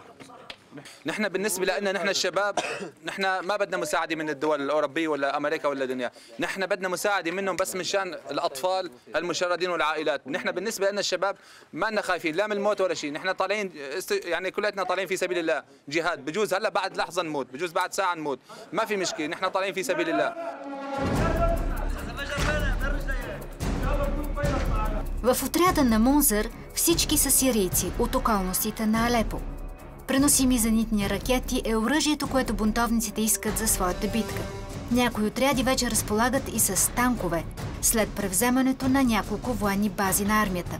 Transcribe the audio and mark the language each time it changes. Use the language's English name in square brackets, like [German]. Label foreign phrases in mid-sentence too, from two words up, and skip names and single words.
[Arabic] نحن بالنسبة لنا نحن الشباب نحن ما بدنا مساعدة من الدول الأوروبية ولا أمريكا ولا دنيا، نحن بدنا مساعدة منهم بس من شان الأطفال المشردين والعائلات. نحن بالنسبة لنا الشباب ما لنا خايفين لا من الموت ولا شيء، نحن طالعين يعني كلياتنا طالعين في سبيل الله جهاد، بجوز هلا بعد لحظة نموت، بجوز بعد ساعة نموت، ما في مشكلة، نحن طالعين في سبيل الله. [Bulgarian] В отряда на Мунзер всички са сирийци от околностите на Алепо. Преносими зенитни ракети е оръжието, което бунтовниците искат за своята битка. Някои отряди вече разполагат и с танкове, след превземането на няколко военни бази на армията.